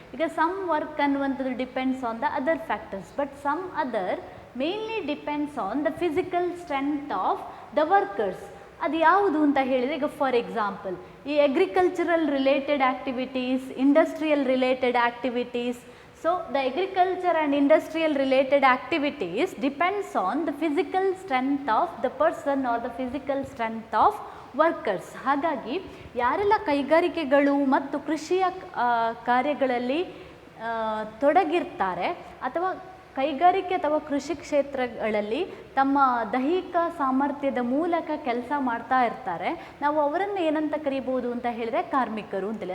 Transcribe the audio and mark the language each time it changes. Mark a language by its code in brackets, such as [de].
[en] ಈಗ some work ಅನ್ನುವಂಥದ್ದು depends on the other factors, but some other mainly depends on the physical strength of the workers. [kn] ಅದು ಯಾವುದು ಅಂತ ಹೇಳಿದರೆ, ಈಗ ಫಾರ್ ಎಕ್ಸಾಂಪಲ್ ಈ agricultural related activities, industrial related activities. [en] So, the agriculture and industrial related activities depends on the physical strength of the person or the physical strength of workers. [kn] ಹಾಗಾಗಿ ಯಾರೆಲ್ಲ ಕೈಗಾರಿಕೆಗಳು ಮತ್ತು ಕೃಷಿಯ ಕಾರ್ಯಗಳಲ್ಲಿ ತೊಡಗಿರ್ತಾರೆ ಅಥವಾ ಕೈಗಾರಿಕೆ ಅಥವಾ ಕೃಷಿ ಕ್ಷೇತ್ರಗಳಲ್ಲಿ ತಮ್ಮ ದೈಹಿಕ ಸಾಮರ್ಥ್ಯದ ಮೂಲಕ ಕೆಲಸ ಮಾಡ್ತಾ ಇರ್ತಾರೆ, ನಾವು ಅವರನ್ನು ಏನಂತ ಕರೀಬೋದು ಅಂತ ಹೇಳಿದರೆ ಕಾರ್ಮಿಕರು ಅಂತೇಳಿ.